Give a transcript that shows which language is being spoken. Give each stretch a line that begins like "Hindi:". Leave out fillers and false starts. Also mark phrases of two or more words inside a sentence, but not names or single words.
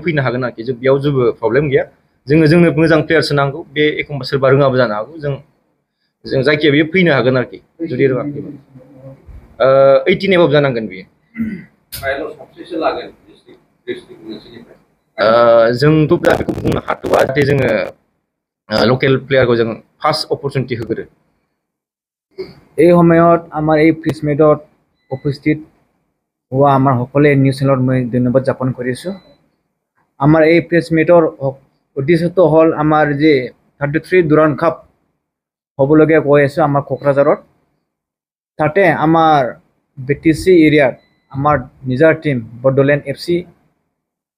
Bodo: फैनो हागोन आरोखि बेयाव जेबो प्रब्लेम गैया जोंनो मोजां प्लेयारसो नांगौ बे एखमबा सोरबा रोङाबो जानो हागौ जों जायखिया बेयो फैनो हागोन आरोखि जुदि रोङाखैबा 18 एबभ जानांगोन बियो जोंथ' दा बेखौ बुंनो हाथ'वा जाहाथे जोङो लोकेल प्लेयारखौ जों
English: first opportunity
Bodo: होग्रो।
Assamese: এই সময়ত আমাৰ এই
English: press meet
Assamese: উপস্থিত হোৱা আমাৰ সকলোৱে
English: news channel
Assamese: মই ধন্যবাদ জ্ঞাপন কৰিছোঁ। আমাৰ এই
English: press meet
Assamese: উদ্দেশ্যটো হ'ল আমাৰ যে 33 ডুৰাণ্ড কাপ হ'বলগীয়া কৈ আছোঁ আমাৰ কোকৰাঝাৰত তাতে আমাৰ BTC এৰিয়াত আমাৰ নিজৰ টিম বডলেণ্ড FC